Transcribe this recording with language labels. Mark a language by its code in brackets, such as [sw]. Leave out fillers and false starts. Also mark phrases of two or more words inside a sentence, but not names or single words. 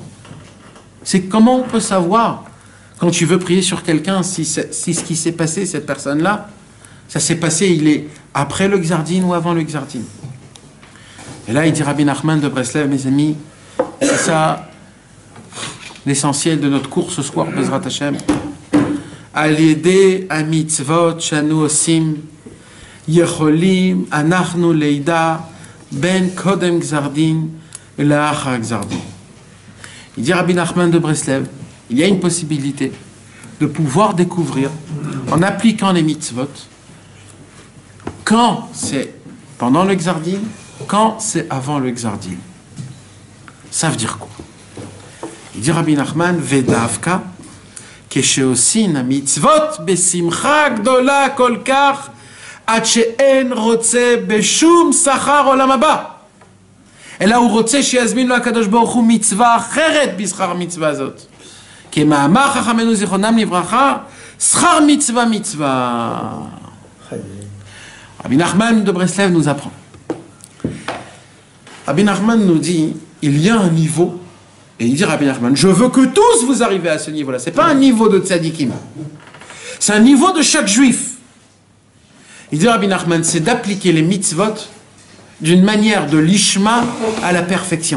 [fr] C'est comment on peut savoir quand tu veux prier sur quelqu'un si ce qui s'est passé, cette personne-là, ça s'est passé, il est après le Xardin ou avant le Xardin. Et là il dit Rabbi Nachman de Breslev, mes amis, c'est ça l'essentiel de notre cours ce soir, [he] בעזרת השם. על ידי המצוות שאנו עושים יכולים אנחנו לידע בין קודם גזר דין את לאחר גזר דין. [fr] Il dit Rabbi Nachman de Breslev, il y a une possibilité de pouvoir découvrir en appliquant les mitzvot quand c'est pendant le gzardin, quand c'est avant le gzardin. Ça veut dire quoi? Il dit Rabbi Nachman, Vedavka, [he] כשעושים המצוות בשמחה גדולה כל כך, עד שאין רוצה בשום שכר עולם הבא. אלא הוא רוצה שיזמין לו הקדוש ברוך הוא מצווה אחרת בשכר המצווה הזאת. כמאמר חכמינו זיכרונם לברכה, שכר מצווה מצווה. [fr] Rabbi Nachman de Breslev nous apprend. Rabbi Nachman nous dit, il y a un niveau. Et il dit Rabbi Nachman, je veux que tous vous arrivez à ce niveau-là. Ce n'est pas un niveau de tzadikim. C'est un niveau de chaque juif. Il dit Rabbi Nachman, c'est d'appliquer les mitzvot d'une manière de l'ishma à la perfection.